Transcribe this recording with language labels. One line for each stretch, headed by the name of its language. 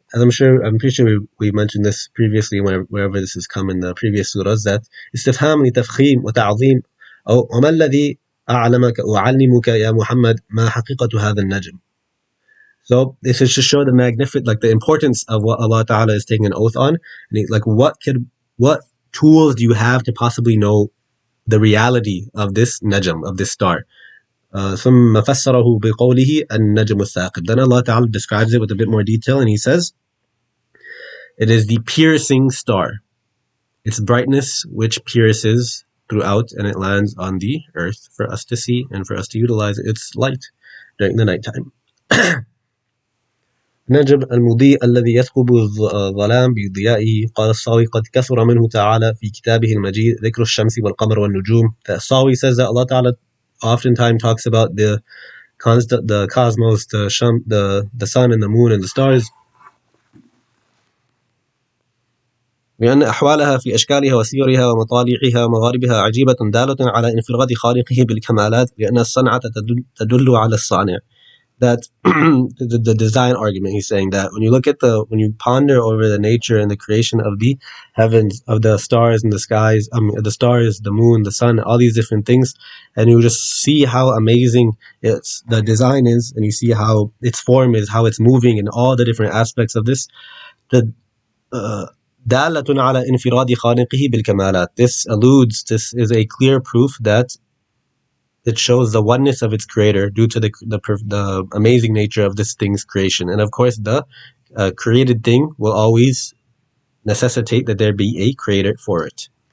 English: As I'm pretty sure we mentioned this previously wherever this has come in the previous surahs, that
Arabic: استفهام لتفخيم وتعظيم أو وما الذي أعلمك أعلمك يا محمد ما حقيقة هذا النجم.
English: So this is to show the importance of what Allah Ta'ala is taking an oath on. And what tools do you have to possibly know the reality of this najm, of this star?
Arabic: ثم فسره بقوله النجم الثاقب.
English: Then Allah Ta'ala describes it with a bit more detail and He says, it is the piercing star, its brightness which pierces throughout and it lands on the earth for us to see and for us to utilize its light during the nighttime.
Arabic: نجم المضيء الذي يثقب الظلام بضيائه. قال الصاوي قد كثر منه تعالى في كتابه المجيد ذكر الشمس والقمر والنجوم.
English: The Sawi says that Allah Ta'ala oftentimes talks about the cosmos, the sun and the moon and the stars.
Arabic: لأن أحوالها في أشكالها وسيرها ومطالعها ومغاربها عجيبة دالة على انفراد خالقه بالكمالات لأن الصنعة تدل على الصانع.
English: That the design argument, he's saying that when you ponder over the nature and the creation of the heavens, of the stars and the skies, the stars, the moon, the sun, all these different things, and you just see how amazing the design is, and you see how its form is, how it's moving, and all the different aspects of this.
Arabic: The دالة على انفراد خالقه بالكمالات.
English: This is a clear proof that it shows the oneness of its creator due to the amazing nature of this thing's creation. And of course, the created thing will always necessitate that there be a creator for it.